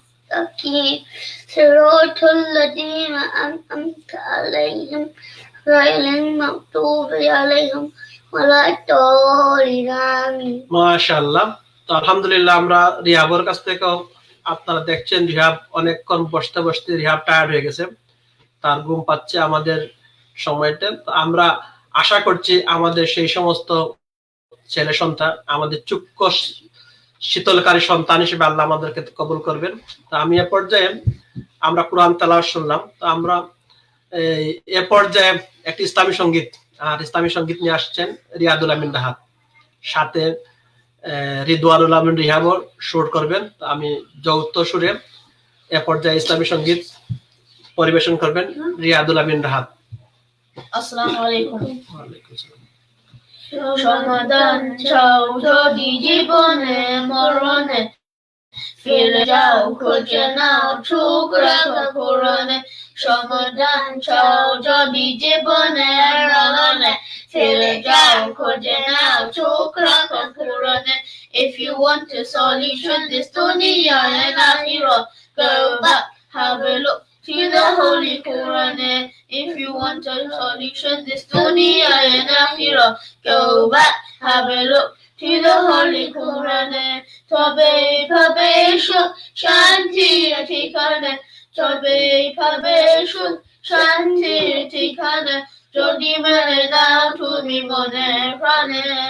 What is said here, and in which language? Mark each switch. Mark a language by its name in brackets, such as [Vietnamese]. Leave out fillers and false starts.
[Arabic] المستقيم صراط الذين أنعمت عليهم غير المغضوب عليهم ولا الضالين آمين [Bangla] মাশাআল্লাহ। তো আলহামদুলিল্লাহ, আমরা রিহাবের কাছ থেকে আপনারা দেখছেন রিহাব অনেকক্ষণ বসতে বসতে রিহাব টায়ার্ড হয়ে গেছে, তার ঘুম পাচ্ছে আমাদের সময়টা। তো আমরা আশা করছি আমাদের সেই সমস্ত ছেলে সন্তান, আমাদের চুক্ষ শীতলকারী সন্তান হিসেবে আল্লাহ আমাদেরকে কবুল করবেন। তো আমি এ পর্যায়ে আমরা কোরআন তেলাওয়াত শুনলাম। তো আমরা এ পর্যায়ে একটি ইসলামী সঙ্গীত, আর ইসলামী সঙ্গীত নিয়ে আসছেন রিয়াদুল আমিন রাহাত, সাথে রিদওয়ানুল আমিন রিহাবও সুর করবেন। তো আমি যৌথ সুরে এ পর্যায়ে ইসলামী সঙ্গীত পরিবেশন করবেন রিয়াদুল আমিন রাহাত। [Arabic] Assalamu alaikum. ওয়ালাইকুম আসসালাম। [Bangla] সমাধান চাও যদি জীবনে মরণে, ফিরে যাও খুঁজে নাও চোখ রাখো কোরআনে। সমাধান চাও যদি জীবনে মরণে, ফিরে যাও খুঁজে নাও চোখ রাখো কোরআনে। [English] If you want a solution this dunya and akhirah, go back, have a look to the Holy Quran. If you want a solution this dunya and akhirah, go back, have a look to the Holy Quran. [Bangla] তবে পাবে সুখ শান্তির ঠিকানা, তবে পাবে সুখ শান্তির ঠিকানা, যদি মেনে নাও তুমি মনে প্রাণে।